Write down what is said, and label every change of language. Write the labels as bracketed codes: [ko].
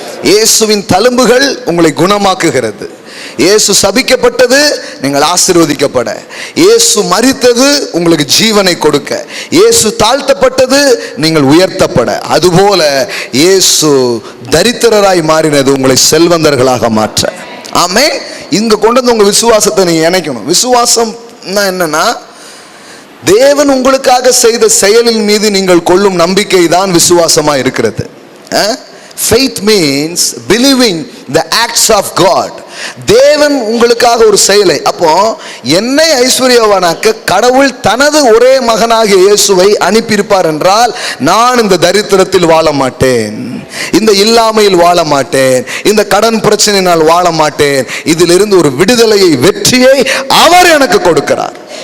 [ta] இயேசுவின் தழும்புகள் உங்களை குணமாக்குகிறது. இயேசு சபிக்கப்பட்டது நீங்கள் ஆசீர்வதிக்கப்பட, இயேசு மரித்தது உங்களுக்கு ஜீவனை கொடுக்க, இயேசு தாழ்த்தப்பட்டது நீங்கள் உயர்த்தப்பட, அதுபோல இயேசு தரித்திரராய் மாறினது உங்களை செல்வந்தர்களாக மாற்ற. ஆமென். இங்க கொண்டு வந்து உங்க விசுவாசத்தை நீங்க இணைக்கணும். விசுவாசம் என்னன்னா, தேவன் உங்களுக்காக செய்த செயலின் மீது நீங்கள் கொள்ளும் நம்பிக்கை தான் விசுவாசமா இருக்கிறது. [en] Faith means believing the acts of God. [ta] தேவன் உங்களுக்காக ஒரு செயலை. அப்போ என்னை ஐஸ்வர்யவானாக்க கடவுள் தனது ஒரே மகனாகிய இயேசுவை அனுப்பியிருப்பார் என்றால், நான் இந்த தரித்திரத்தில் வாழ மாட்டேன், இந்த இல்லாமையில் வாழ மாட்டேன், இந்த கடன் பிரச்சனையினால் வாழ மாட்டேன். இதிலிருந்து ஒரு விடுதலையை, வெற்றியை அவர் எனக்கு கொடுக்கிறார்.